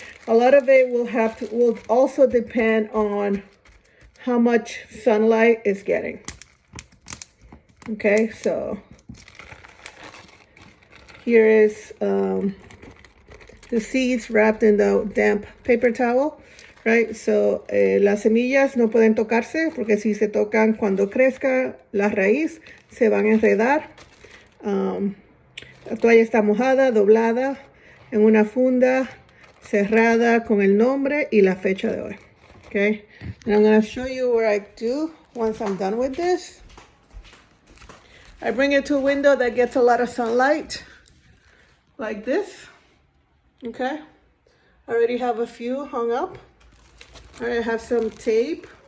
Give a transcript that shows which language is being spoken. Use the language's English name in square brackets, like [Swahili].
[English] A lot of it will also depend on how much sunlight is getting. Okay, so here is the seeds wrapped in the damp paper towel, right? [Spanish] So las semillas no pueden tocarse, porque si se tocan cuando crezca la raíz, se van a enredar. La toalla está mojada, doblada, en una funda, cerrada con el nombre y la fecha de hoy. [English] Okay, and I'm going to show you what I do once I'm done with this. I bring it to a window that gets a lot of sunlight, like this. Okay, I already have a few hung up. All right, I have some tape.